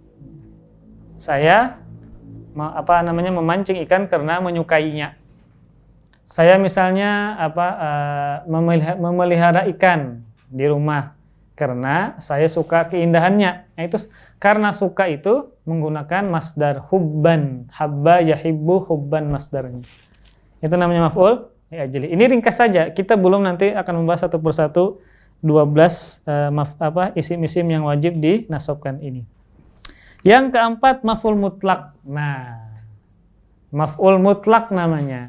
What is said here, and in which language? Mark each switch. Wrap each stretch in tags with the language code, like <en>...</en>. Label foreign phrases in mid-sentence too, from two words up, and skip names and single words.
<id>Saya memancing ikan karena menyukainya. Saya misalnya memelihara ikan di rumah karena saya suka keindahannya. Nah, itu karena suka itu menggunakan</id> <ar>مصدر حبا, حب يحب حبا</ar> <id>masdarnya. Itu namanya</id> <ar>مفعول لأجل.</ar> <id>Ini ringkas saja. Kita belum nanti akan membahas satu persatu 12 isim-isim yang wajib dinasabkan ini. Yang keempat</id> <ar>مفعول مطلق.</ar> <id>Nah,</id> <ar>مفعول مطلق</ar> <id>namanya.</id>